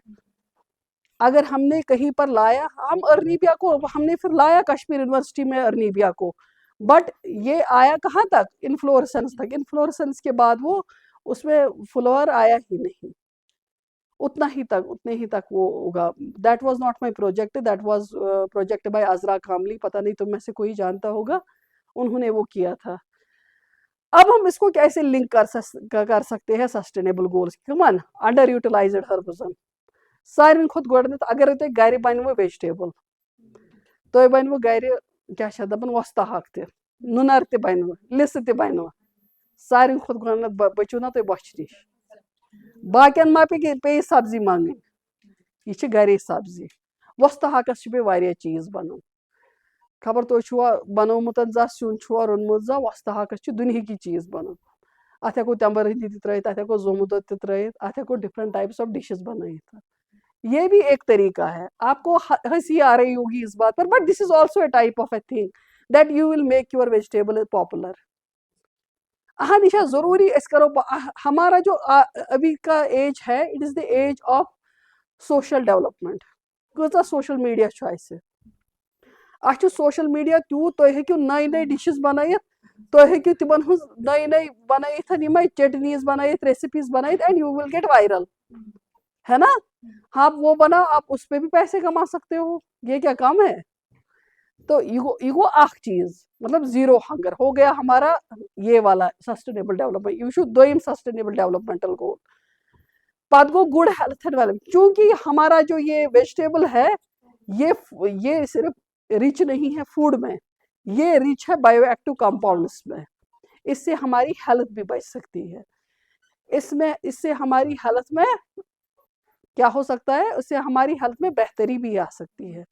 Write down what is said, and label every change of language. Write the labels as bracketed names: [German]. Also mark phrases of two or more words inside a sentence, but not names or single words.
[Urdu] اگر ہم نے کہیں پر لایا, ہم ارنیبیا کو ہم نے پھر لایا کشمیر یونیورسٹی میں ارنیبیا کو, بٹ یہ آیا کہاں تک, انفلورسنس تک. انفلورسنس کے بعد وہ اس میں فلاور آیا ہی نہیں, اتنے ہی تک وہ ہوگا. [English] that was not my project, that was project by عذرا کاملی, [Urdu] پتہ نہیں تم میں سے کوئی جانتا ہوگا, انہوں نے وہ کیا تھا. اب ہم اس کو کیسے لنک کر سکتے ہیں [English] sustainable goals, common under utilized herbs. [Kashmiri] ساروی کھت گۄڈنیتھ اگر تُہۍ گرِ بنوٕ ویجٹیبل, تُہۍ بنوٕ گرِ کیاہ چھِ دپان وۄستہٕ ہاکھ تہِ, نُنر تہِ بنوٕ, لِسہٕ تہِ بنوٕ, ساروی کھۄتہٕ گۄڈنیتھ بٔچِو نا تُہۍ بۄچھِ نِش. باقین ما پیٚیہِ سبزی منٛگٕنۍ, یہِ چھِ گرے سبزی. وۄستہٕ ہاکس چھِ بیٚیہِ واریاہ چیٖز بنان. خبر تُہۍ چھُوا بنومُت زانٛہہ سیُن چھُوا روٚنمُت زانٛہہ, وۄستہٕ ہاکس چھِ دُنہِکی چیٖز بنان. اتھ ہٮ۪کو تٮ۪مبرٕ تہِ ترٲیِتھ, اتھ ہٮ۪کو زومُت دۄد تہِ ترٲیِتھ, اتھ ہٮ۪کو [English] different types of dishes [Kashmiri] بنٲیِتھ. [Urdu] یہ بھی ایک طریقہ ہے. آپ کو ہنسی آ رہی ہوگی اس بات پر, [English] but this is also a type of a thing that you will make your vegetable popular. [Urdu] ہاں نشا ضروری اس کرو, ہمارا جو ابھی کا ایج ہے, [English] it is the age of social development. [Kashmiri] کۭژاہ [English] social media [Kashmiri] چھُ اَسہِ, اَسہِ چھُ [English] social media [Kashmiri] تیوٗت, تُہۍ ہیٚکِو نٔے نٔے ڈِشز بنٲیِتھ, تُہۍ ہیٚکِو تِمن ہٕنٛز نٔے نٔے بنٲیِتھ, یِمے چٹنیٖز بنٲیِتھ, ریسیپیز بنٲیِتھ, [English] and you will get viral, [Urdu] ہے نا. آپ وہ بناؤ, آپ اس پہ بھی پیسے کما سکتے ہو, یہ کیا کم ہے. تو یہ [Kashmiri] گو اخ چیز, [Urdu] مطلب [English] zero hunger [Urdu] ہو گیا ہمارا یہ والا [English] sustainable development. [Kashmiri] یہ چھُ دوٚیِم [English] sustainable developmental goal. [Kashmiri] پتہٕ گوٚو [English] good health and wealth. [Urdu] چونکہ ہمارا جو یہ ویجیٹیبل ہے, یہ صرف رچ نہیں ہے فوڈ میں, یہ رچ ہے [English] bio active compounds [Urdu] میں. اس سے ہماری ہیلتھ بھی بچ سکتی ہے. اس سے ہماری ہیلتھ میں کیا ہو سکتا ہے, اس سے ہماری ہیلتھ میں بہتری بھی آ سکتی ہے.